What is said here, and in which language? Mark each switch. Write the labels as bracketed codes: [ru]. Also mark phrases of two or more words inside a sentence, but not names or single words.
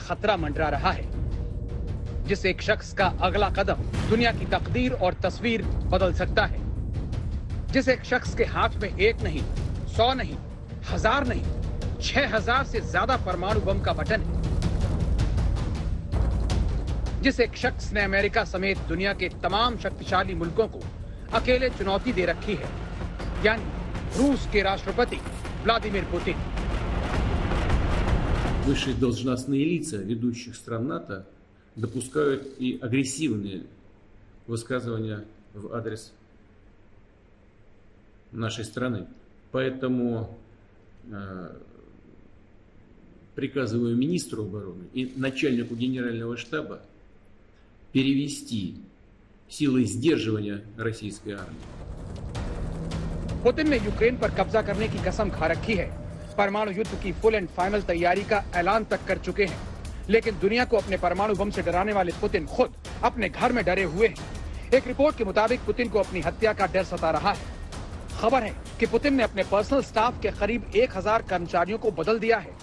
[hi] खतरा मंडरा रहा है, जिस एक शख्स का अगला कदम दुनिया की तकदीर और तस्वीर बदल सकता है, जिस एक शख्स के हाथ में 1 नहीं, 100 नहीं, 1000 नहीं, 6000 से ज्यादा परमाणु बम का बटन है, जिस एक शख्स ने अमेरिका समेत दुनिया के तमाम शक्तिशाली मुल्कों को अकेले चुनौती दे रखी है, यानी रूस के राष्ट्रपति व्लादिमीर पुतिन। [ru] Высшие должностные лица ведущих стран НАТО допускают и агрессивные высказывания в адрес нашей страны. Поэтому приказываю министру обороны и начальнику генерального штаба перевести силы сдерживания российской армии. [hi] पुतिन ने यूक्रेन पर कब्जा करने की कसम खा रखी है, परमाणु युद्ध की [en] full and final [hi] तैयारी का ऐलान तक कर चुके हैं, लेकिन दुनिया को अपने परमाणु बम से डराने वाले पुतिन खुद अपने घर में डरे हुए हैं। एक रिपोर्ट के मुताबिक पुतिन को अपनी हत्या का डर सता रहा है। खबर है कि पुतिन ने अपने [en] personal staff [hi] के करीब 1000 कर्मचारियों को बदल दिया है।